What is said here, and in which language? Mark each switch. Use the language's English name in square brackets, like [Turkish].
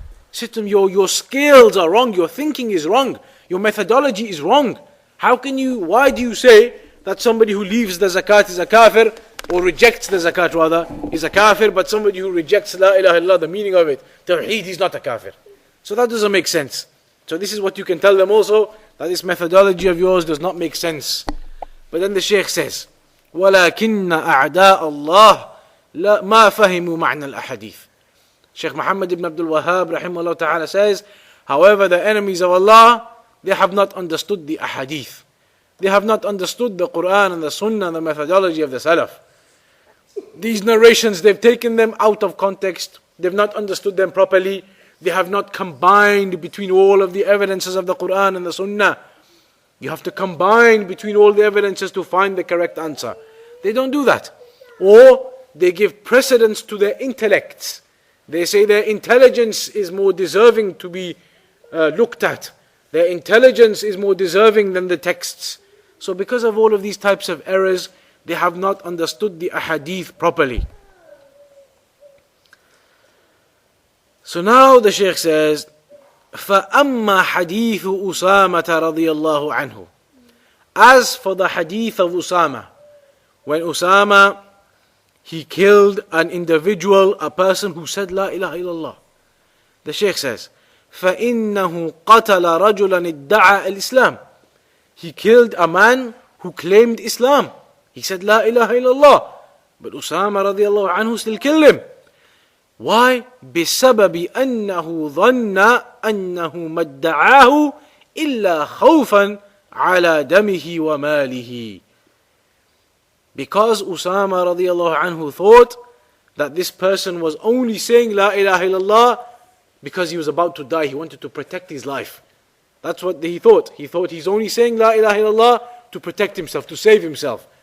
[English] Say to them, your scales are wrong, your thinking is wrong, your methodology is wrong. Why do you say that somebody who leaves the zakat is a kafir, or rejects the zakat rather, is a kafir, but somebody who rejects la ilaha illallah, the meaning of it, tawheed, he's not a kafir. So that doesn't make sense. So this is what you can tell them also, that this methodology of yours does not make sense. But then the Shaykh says, [Arabic] وَلَكِنَّ أَعْدَاءَ اللَّهِ مَا فَهِمُوا مَعْنَى الْأَحَادِيثِ. [English] Shaykh Muhammad ibn Abdul Wahhab rahimahullah ta'ala says, however, the enemies of Allah, they have not understood the ahadith. They have not understood the Quran and the Sunnah and the methodology of the Salaf. These narrations, they've taken them out of context. They've not understood them properly. They have not combined between all of the evidences of the Quran and the Sunnah. You have to combine between all the evidences to find the correct answer. They don't do that. Or they give precedence to their intellects. They say their intelligence is more deserving to be looked at. Their intelligence is more deserving than the texts. So because of all of these types of errors, they have not understood the ahadith properly. So now the Shaykh says, [Arabic] فَأَمَّا حَدِيثُ أُسَامَةَ رَضِيَ اللَّهُ عَنْهُ. [English] As for the hadith of Usama, when Usama, he killed an individual, a person who said La ilaha illallah. The Shaykh says, [Arabic] فَإِنَّهُ قَتَلَ رَجُلًا ادَّعَى الْإِسْلَامِ. [English] He killed a man who claimed Islam. He said La ilaha illallah. But Usama radiallahu anhu still killed him. Why? [Arabic] بسبب أنه ظن أنه ما ادعاه إلا خوفا على دمه وماله. [English] Because Usama radiallahu anhu thought that this person was only saying La ilaha illallah because he was about to die. He wanted to protect his life. That's what he thought. He thought he's only saying La ilaha illallah to protect himself, to save himself.